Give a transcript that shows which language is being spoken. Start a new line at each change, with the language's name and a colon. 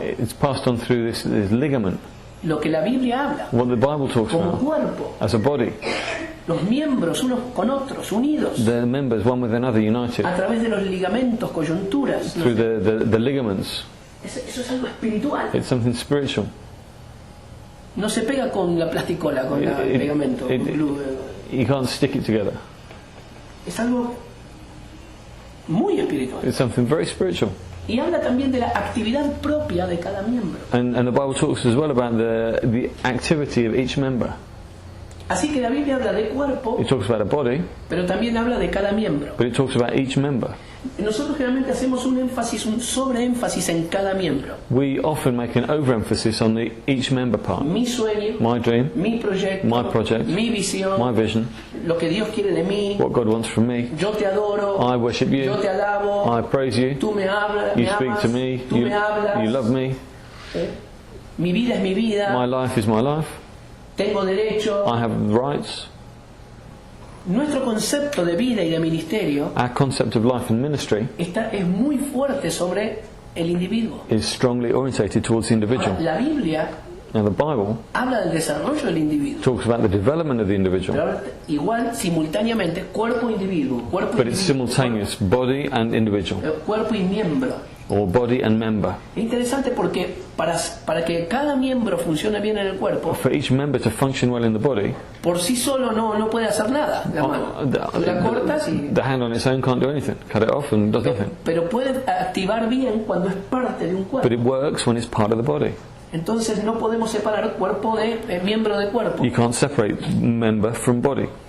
English: It's passed on through this ligament.
Spanish: Lo que la Biblia habla.
English: What the Bible talks
Spanish: Como
English: about
Spanish: cuerpo.
English: as a body.
Spanish: Los miembros unos con otros, unidos.
English: The members, one with another, united
Spanish: A través de los ligamentos, coyunturas. ¿no?
English: through the ligaments.
Spanish: Eso es algo espiritual.
English: It's something spiritual.
Spanish: No se pega con la plasticola, con el pegamento. con glue.
English: You can't stick it together.
Spanish: Es algo muy espiritual.
English: It's something very spiritual.
Spanish: Y habla también de la actividad propia de cada miembro.
English: And the Bible talks as well about the activity of each member.
Spanish: Así que la Biblia habla de cuerpo,
English: It talks about a body,
Spanish: pero también habla de cada miembro.
English: but it talks about each member.
Spanish: Nosotros generalmente hacemos un énfasis, un sobreénfasis en cada miembro.
English: We often make an overemphasis on each member part.
Spanish: Mi sueño,
English: My dream,
Spanish: mi proyecto,
English: my project,
Spanish: mi visión,
English: my vision,
Spanish: lo que Dios quiere de mí.
English: what God wants from me.
Spanish: Yo te adoro,
English: I worship you.
Spanish: yo te alabo,
English: I praise you.
Spanish: tú me hablas,
English: You
Spanish: me
English: speak
Spanish: amas,
English: to me.
Spanish: tú me hablas.
English: You love me.
Spanish: Mi vida es mi vida,
English: My life is my life.
Spanish: tengo derecho.
English: I have rights.
Spanish: Nuestro concepto de vida y de ministerio
English: Our concept of life and ministry
Spanish: es muy fuerte sobre el individuo.
English: is strongly orientated towards the individual.
Spanish: Ahora, la Biblia
English: Now the Bible
Spanish: habla del desarrollo del individuo,
English: talks about the development of the
Spanish: pero
English: individual,
Spanish: habla igual simultáneamente cuerpo-individuo,
English: but it's simultaneous, body and individual,
Spanish: cuerpo y miembro.
English: or body and member.
Spanish: Es interesante porque para que cada miembro funcione bien en el cuerpo,
English: For each member to function well in the body,
Spanish: por sí solo no puede hacer nada. La mano. Tú la cortas y...
English: the hand on its own can't do anything. Cut it off and does nothing.
Spanish: Pero puede activar bien cuando es parte de un
English: But
Spanish: cuerpo.
English: it works when it's part of the body.
Spanish: Entonces no podemos separar cuerpo de miembro de cuerpo.
English: You can't separate member from body.